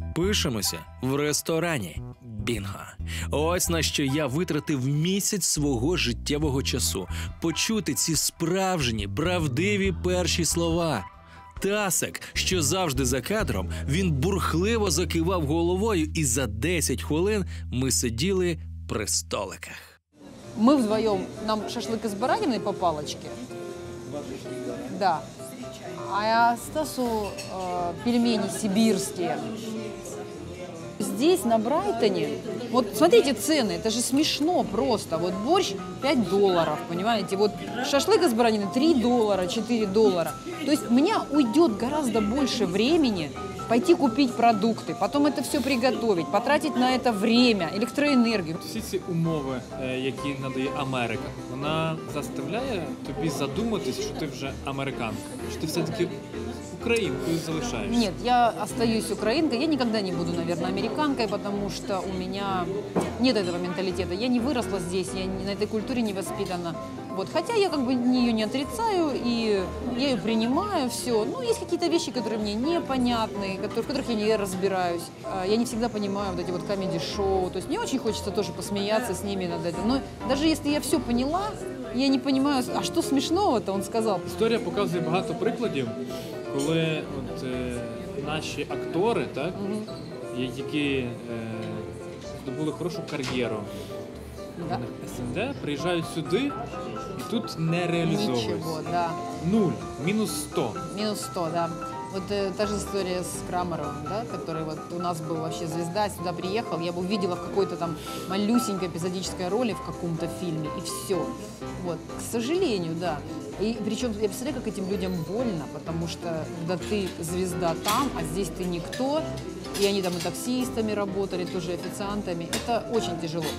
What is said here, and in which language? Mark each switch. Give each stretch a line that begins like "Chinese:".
Ukrainian: Пишемося в ресторані. Бінго. Ось на що я витратив місяць свого життєвого часу. Почути ці справжні, правдиві перші слова. Тасик, що завжди за кадром, він бурхливо закивав головою, і за 10 хвилин ми сиділи при столиках.
Russian: Мы вдвоем, нам шашлык из баранины по палочке. Да. А Стасу пельмени сибирские. Здесь, на Брайтоне, вот смотрите цены, это же смешно просто. Вот борщ $5, понимаете? Вот шашлык из баранины $3, $4. То есть у меня уйдет гораздо больше времени пойти купить продукты, потом это все приготовить, потратить на это время, електроенергію.
Ukrainian: Всі ці умови, які надає Америка, вона заставляє тобі задуматись, що ти вже американка, що ти все-таки украинкой залишаешься?
Russian: Нет, я остаюсь украинкой. Я никогда не буду, наверное, американкой, потому что у меня нет этого менталитета. Я не выросла здесь, я на этой культуре не воспитана. Вот. Хотя я как бы ее не отрицаю, и я ее принимаю, все. Но есть какие-то вещи, которые мне непонятны, в которых я не разбираюсь. Я не всегда понимаю вот эти вот комеди-шоу. То есть мне очень хочется тоже посмеяться с ними над этим. Но даже если я все поняла, я не понимаю, а что смешного-то, он сказал.
Ukrainian: Історія показує багато прикладів, коли наші актори, так, які здобули хорошу кар'єру в СНД, приїжджають сюди і тут не реалізовуються.
Russian: Ничего, да. 0, минус 100. Минус 100, да. Вот та же история с Крамаровым, да, который вот у нас был вообще звезда, сюда приехал, я его увидела в какой-то там малюсенькой эпизодической роли в каком-то фильме, и все. Вот, к сожалению, да. И причем я представляю, как этим людям больно, потому что когда ты звезда там, а здесь ты никто, и они там и таксистами работали, тоже официантами, это очень тяжело.